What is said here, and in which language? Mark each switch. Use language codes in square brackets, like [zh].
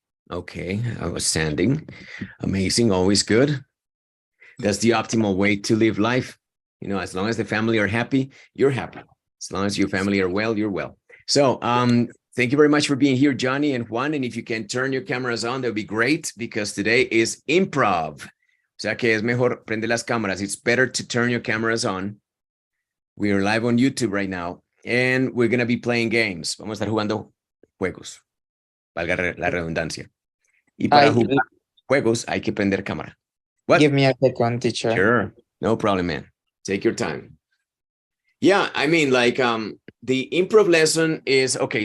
[en] Okay. Outstanding. Amazing. Always good. That's the optimal way to live life. As long as the family are happy, you're happy. As long as your family are well, you're well. So, thank you very much for being here, Johnny and Juan. And if you can turn your cameras on, that would be great because today is improv. [es] O sea que es mejor prender las cámaras. [en] It's better to turn your cameras on. We are live on YouTube right now, and we're going to be playing games. [es] Vamos a estar jugando juegos, valga la redundancia. Y para [en] I [es] jugar juegos hay que prender cámara. [en] What? give me a second, teacher. Sure. No problem, man. Take your time. Yeah, I mean, the improv lesson is okay.